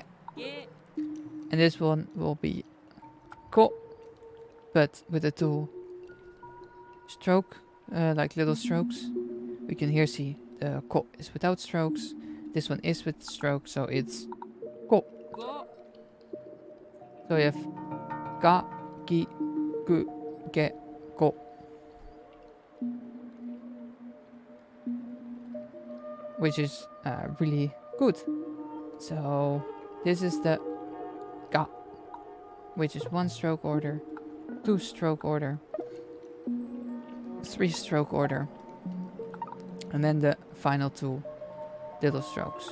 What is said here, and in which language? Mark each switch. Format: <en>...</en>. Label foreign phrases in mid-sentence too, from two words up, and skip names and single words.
<en>And this one will be ko, but with the 2 stroke, like little strokes. We can here see the ko is without strokes. This one is with strokes, so it's ko. So we have</en> <ja>ka, ki, ku, ke, ko.</ja> <en>Which is really good. So this is the ka, which is 1 stroke order, 2 stroke order, 3 stroke order, and then the final 2 little strokes.</en>